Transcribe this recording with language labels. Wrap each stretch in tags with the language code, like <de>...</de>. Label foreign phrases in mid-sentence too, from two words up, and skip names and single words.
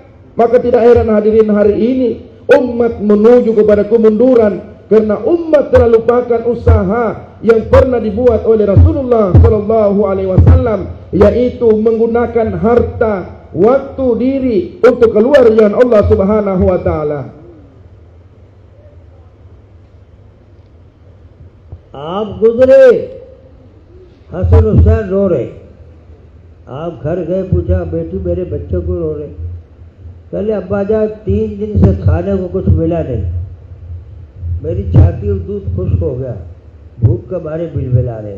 <id>Maka tidak heran hadirin, hari ini umat menuju kepada kemunduran karena umat telah lupakan usaha yang pernah dibuat oleh Rasulullah</id> <ar>صلى الله عليه وسلم,</ar> <id>yaitu menggunakan harta, waktu, diri untuk keluar jalan Allah</id> <ar>سبحانه وتعالى.</ar> <hi>आप गुजरे, हसन हुसैन रो रहे, आप घर गए, पूछा बेटी मेरे बच्चों को रो रहे, कहले अब्बा जान 3 दिन से खाने को कुछ मिला नहीं, मेरी छाती और दूध खुश्क हो गया, भूख के मारे बिलबिला रहे।</hi>